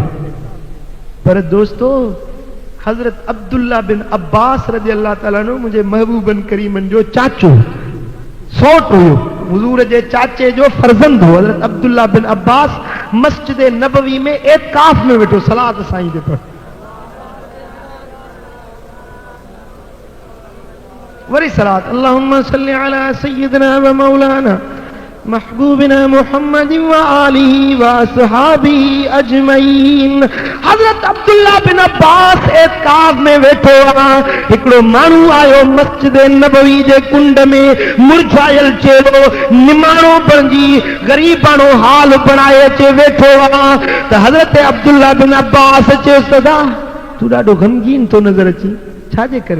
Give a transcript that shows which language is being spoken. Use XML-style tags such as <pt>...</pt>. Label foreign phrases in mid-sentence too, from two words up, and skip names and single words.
<sd>पर दोस्तो, हज़रत अब्दुल्ला बिन अब्बास</sd> <ar>رضي الله تعالى عنه</ar> <sd>मुंहिंजे महबूबन करीमन जो चाचो सौट हुयो, हुज़ूर जे चाचे जो फर्ज़ंद हो। हज़रत अब्दुल्ला बिन अब्बास मस्जिद नबवी में एतिकाफ़ में वेठो सलात साईं ते पढ़। वरी सलात</sd> <ar>اللهم صل على سيدنا ومولانا محبوبنا محمد وآله وأصحابه أجمعين.</ar> <sd>हज़रत अब्दुल्ला बिन अब्बास एतिकाफ़ में वेठो आहे। हिकिड़ो माण्हू आयो मस्जिद नबवी जे कुंड में मुरझायल चेहरो निमाणो बणिजी ग़रीबाणो हाल बणाए अचे वेठो आहे त हज़रत अब्दुल्ला बिन अब्बास चयो, सदा तूं ॾाढो ग़मगीन थो नज़र अची, छाजे करे?</sd>